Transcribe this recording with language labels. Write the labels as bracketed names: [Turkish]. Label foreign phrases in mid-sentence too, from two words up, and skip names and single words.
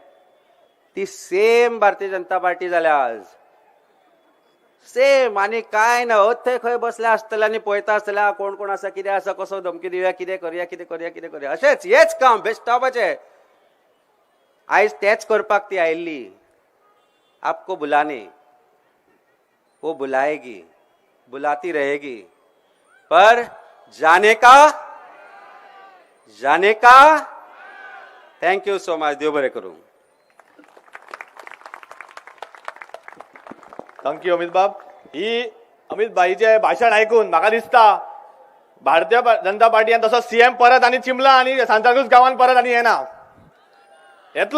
[Konkani] ती सेम भारतीय जनता पार्टी जाल्या आज, सेम. आनी काय ना, थंय खंय बसल्या आसतले आनी पळयता आसतले कोण कोण आसा, कितें आसा, कसो धमकी दिवया, कितें करया, कितें करया, कितें करया, अशेंच हेच काम बेश्टावपाचें. आयज तेच करपाक ती आयिल्ली. [Hindi] आपको बुलाने, वो बुलाएगी, बुलाती रहेगी, पर जाने का [English] thank you so much. [Konkani] देव बरें करूं. थँक्यू अमित बाब. ही अमित भाईचे भाषण ऐकून म्हाका दिसता भारतीय जनता पार्टीन तसो सीएम परत आनी चिमला आनी सांताक्रुज गांवांत परत आनी येना. येतलो?